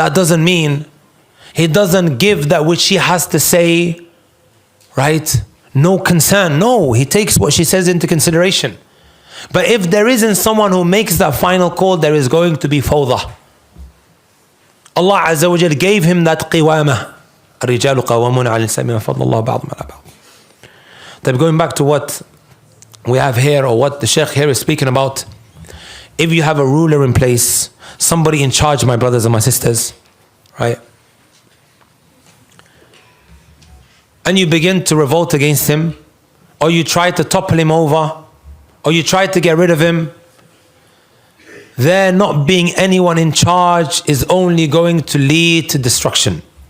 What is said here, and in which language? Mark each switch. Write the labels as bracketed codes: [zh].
[en] That doesn't mean he doesn't give that which she has to say, right? No concern. No, he takes what she says into consideration. But if there isn't someone who makes that final call, there is going to be fawda. Allah Azza wa Jal gave him that qiwamah. [ar] الرجال قوامون على النساء بما فضل الله بعضهم على بعض. [en] Then going back to what we have here, or what the Shaykh here is speaking about, if you have a ruler in place, somebody in charge, my brothers and my sisters, right? And you begin to revolt against him, or you try to topple him over, or you try to get rid of him, there not being anyone in charge is only going to lead to destruction.